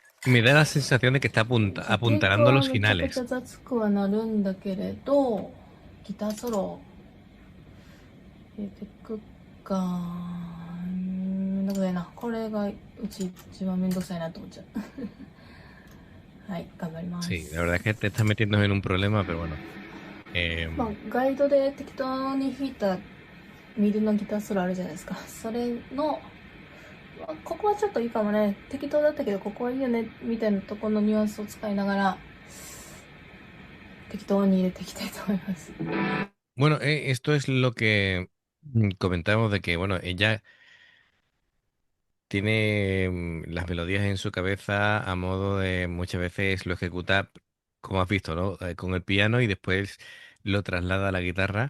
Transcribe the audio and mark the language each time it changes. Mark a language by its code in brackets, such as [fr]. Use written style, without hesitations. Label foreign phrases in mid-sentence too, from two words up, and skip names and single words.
[es] Me da la sensación de que está [ja] 結 [es] apuntalando [ja] 構 [es] los [ja] めちゃくちゃ [es] finales. [ja] 雑くはなるんだけれど、ギターソロ入れてくか。めんどくさいな。これがうち一番めんどくさいなと思っちゃう。はい、頑張ります。 [es] Sí, la verdad es que te estás metiendo en un problema, pero bueno. [ja] まあ、ガイドで適当に弾いたミディのギターソロあるじゃないですか。それのここはちょっといいかもね。適当だったけどここはいいよねみたいなところのニュアンスを使いながら適当に入れていきたいと思います。 [es] Bueno, esto es lo que comentábamos de que, bueno, ella tiene las melodías en su cabeza a modo de muchas veces lo ejecuta, como has visto, ¿no? Con el piano y después lo traslada a la guitarra.